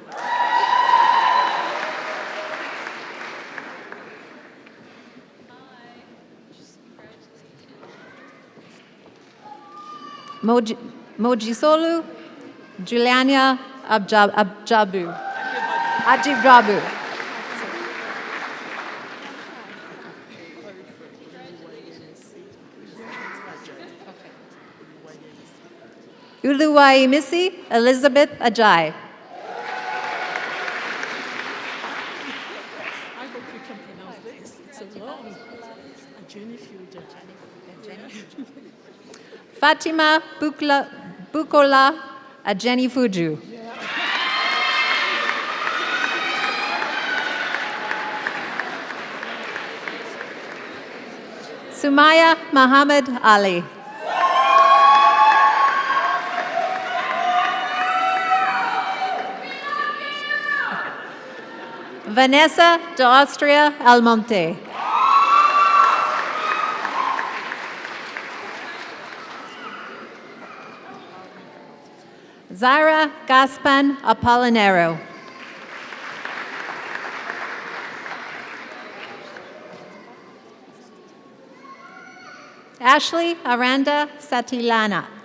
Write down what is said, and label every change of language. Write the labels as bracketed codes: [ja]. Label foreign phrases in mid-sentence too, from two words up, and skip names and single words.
[en] Mojisolu Juliania Abjabu. Ajibrabu. Uluwaimisi Elizabeth Ajay. I hope you can pronounce this. It's so long. Jenny Fuja. Fatima Bukola Ajeni Fuju. Sumaya Muhammad Ali. Vanessa de Austria Almonte. Zaira Gaspan Apollinero. Ashley Aranda Satilana.